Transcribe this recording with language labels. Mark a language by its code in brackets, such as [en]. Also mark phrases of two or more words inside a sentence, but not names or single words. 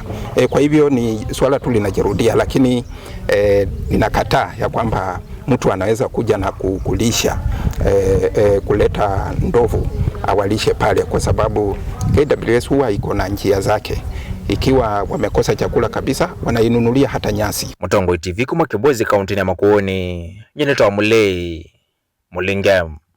[sw] Kwa hivyo ni swala tu linajirudia, lakini ninakataa ya kwamba mtu anaweza kuja na kulisha kuleta ndovu awalishe pale, kwa sababu KWS huwa iko na njia zake. Ikiwa wamekosa chakula kabisa, wanainunulia hata nyasi. [kam] Mutongoi TV kuma Kibwezi kaunti ya Makueni, Jeneta wa Mulei Mulingam.